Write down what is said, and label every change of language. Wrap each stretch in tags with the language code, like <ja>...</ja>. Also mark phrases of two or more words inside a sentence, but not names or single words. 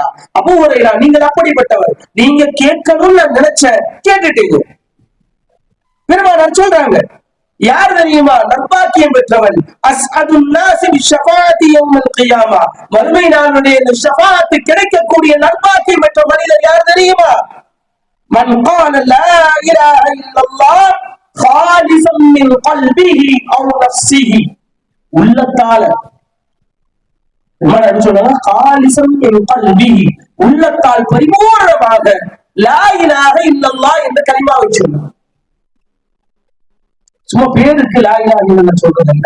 <ta>அபூ ஹுரைரா நீங்கள் அப்படிப்பட்டவர், நீங்க கேட்கணும்னு நான் நினைச்ச கேட்டுட்டீங்க. பெருமானார் சொல்றாங்க, யார் தெரியுமா? நற்பாக்கியம் பெற்றவன்.</ta> <ar>أسعد الناس بشفاعتي يوم القيامة,</ar> <ta>மறுமை நாளுடைய ஷஃபாஅத் கிடைக்கக்கூடிய நற்பாக்கியம் பெற்ற மனிதர் யார் தெரியுமா?</ta> <ar>மன் قال لا اله الا الله خالصا من قلبه او نفسه,</ar> <ta>உள்ளத்தால என்ன சொல்றாங்க?</ta> <ar>خالصا من قلبه,</ar> <ta>உள்ளத்தால் பரிபூர்ணமாக</ta> <ar>لا إله إلا الله</ar> <ta>என்ற கலிமாவை சொன்னார். சும்மா பேருக்கு</ta> <ar>لا إله إلا الله</ar> <ta>சொல்றது அல்ல.</ta>